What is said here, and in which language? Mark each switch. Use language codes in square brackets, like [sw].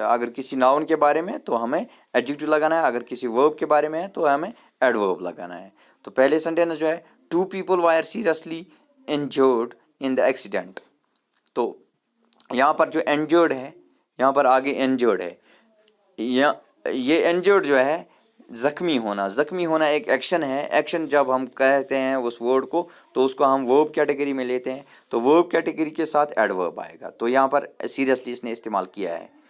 [ur] اگر کسی ناؤن کے بارے میں تو ہمیں ایڈجیکٹیو لگانا ہے, اگر کسی ورب کے بارے میں ہے تو ہمیں ایڈورب لگانا ہے. تو پہلے سینٹینس جو ہے [en] 2 people were seriously injured in the accident. [ur] تو یہاں پر جو انجرڈ ہے یہاں پر آگے انجرڈ ہے. یہ انجرڈ جو ہے زخمی ہونا. زخمی ہونا ایک ایکشن ہے. ایکشن جب ہم کہتے ہیں اس ورڈ کو تو اس کو ہم ورب کیٹیگری میں لیتے ہیں. تو ورب کیٹیگری کے ساتھ ایڈورب آئے گا. تو یہاں پر سیریسلی اس نے استعمال کیا ہے.